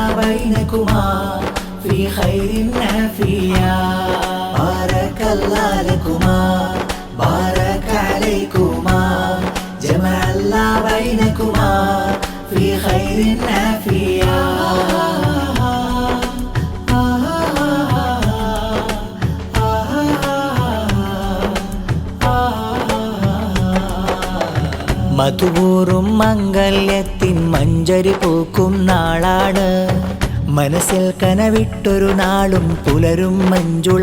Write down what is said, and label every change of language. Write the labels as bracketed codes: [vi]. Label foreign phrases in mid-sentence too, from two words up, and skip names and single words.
[ar] بينكما في خير نافيا بارك الله لكما بارك عليكما جمع الله بينكما في خير نافيا [ml] മധുപൂറും മംഗല്യത്തിൻ മഞ്ചരി പൂക്കും നാളാണ് മനസ്സിൽ കനവിട്ടൊരു നാളും പുലരും മഞ്ജുള